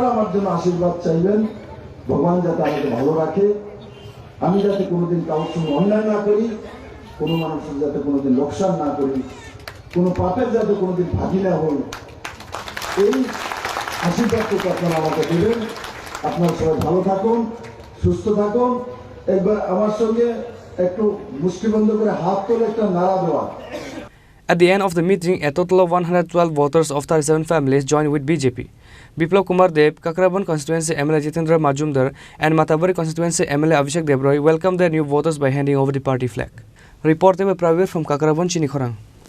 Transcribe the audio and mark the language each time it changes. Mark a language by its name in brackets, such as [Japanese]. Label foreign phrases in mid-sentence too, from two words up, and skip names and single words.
[Bangla] আমার জন্য আশীর্বাদ চাইবেন ভগবান যাতে আমাকে ভালো রাখে আমি যাতে কোনোদিন কারোর সঙ্গে অন্যায় না করি কোনো মানুষের যাতে কোনোদিন লোকসান না করি কোনো পাপের যাতে কোনোদিন ভাগি না হই এই আশীর্বাদটুকু আপনারা আমাকে দেবেন আপনারা সবাই ভালো থাকুন সুস্থ থাকুন একবার আমার সঙ্গে একটু মুষ্টিবন্ধ করে হাত তোলে একটা নাড়া দেওয়া [English] At the end of the meeting, a total of 112 voters of 37 families joined with BJP. Biplab Kumar Deb, Kakravan constituency MLA Jitendra Majumdar and Matarbari constituency MLA Abhishek Deb Roy welcomed their new voters by handing over the party flag. Reported by Pravir from Kakravan, Chinikhorang.